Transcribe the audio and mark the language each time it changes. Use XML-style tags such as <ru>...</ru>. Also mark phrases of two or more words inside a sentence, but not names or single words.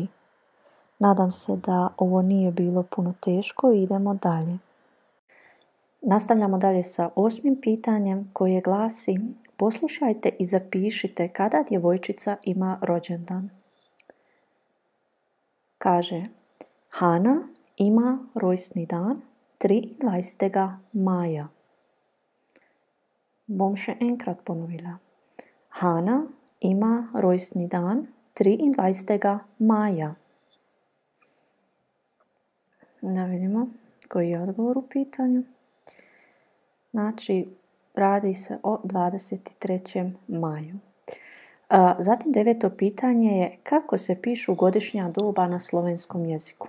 <bs>Nadam se da ovo nije bilo puno teško i idemo dalje. Nastavljamo dalje sa 8. pitanjem koje glasi: poslušajte i zapišite kada djevojčica ima rođendan. Kaže:</bs> <sl>Hana ima rojstni dan 23. maja. Bom še enkrat ponovila. Hana ima rojstni dan 23. maja.</sl> <bs>Da vidimo koji je odgovor u pitanju. Znači, radi se o 23. maju. Zatim 9. pitanje je: kako se pišu godišnja doba na slovenskom jeziku?</bs>